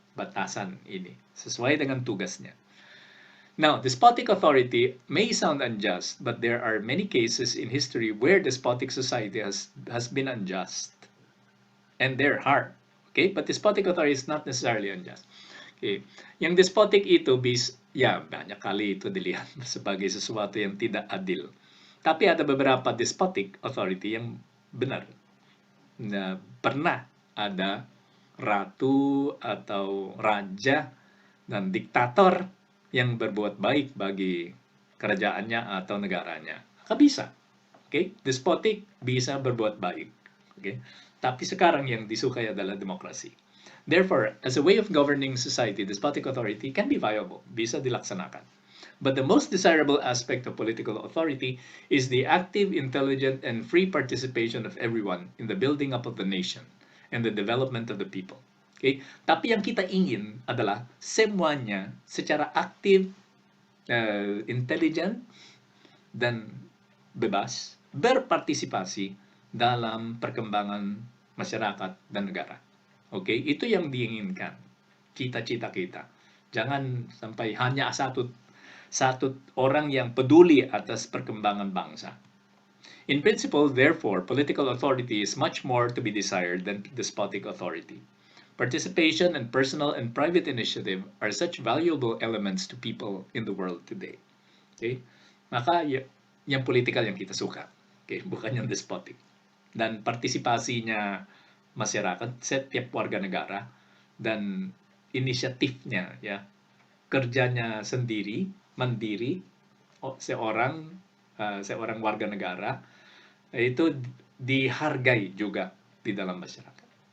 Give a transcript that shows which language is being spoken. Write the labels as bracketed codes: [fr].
[id] Batasan ini, sesuai dengan tugasnya. [en] Now, despotic authority may sound unjust, but there are many cases in history where despotic society has been unjust. And they're hard. Okay? But despotic authority is not necessarily unjust. Okay. [id] Yang despotic itu banyak kali itu dilihat sebagai sesuatu yang tidak adil. Tapi ada beberapa despotic authority yang benar. Nah, pernah ada ratu atau raja dan diktator yang berbuat baik bagi kerajaannya atau negaranya. Maka bisa. Okay? Despotic bisa berbuat baik. Okay? Tapi sekarang yang disukai adalah demokrasi. [en] Therefore, as a way of governing society, despotic authority can be viable, [id] bisa dilaksanakan. [en] But the most desirable aspect of political authority is the active, intelligent, and free participation of everyone in the building up of the nation and the development of the people. Okay? [id] Tapi yang kita ingin adalah semuanya secara aktif, intelligent, dan bebas berpartisipasi dalam perkembangan masyarakat dan negara. Okay? Itu yang diinginkan, cita-cita kita. Jangan sampai hanya satu orang yang peduli atas perkembangan bangsa. [en] In principle, therefore, political authority is much more to be desired than despotic authority. Participation and personal and private initiative are such valuable elements to people in the world today. [id] Okay? Maka yung political yang kita suka. Okay? Bukan yung despotic. Dan partisipasinya masyarakat, setiap warga negara, dan inisiatifnya, ya, kerjanya sendiri, mandiri, seorang warga negara, itu dihargai juga di dalam masyarakat.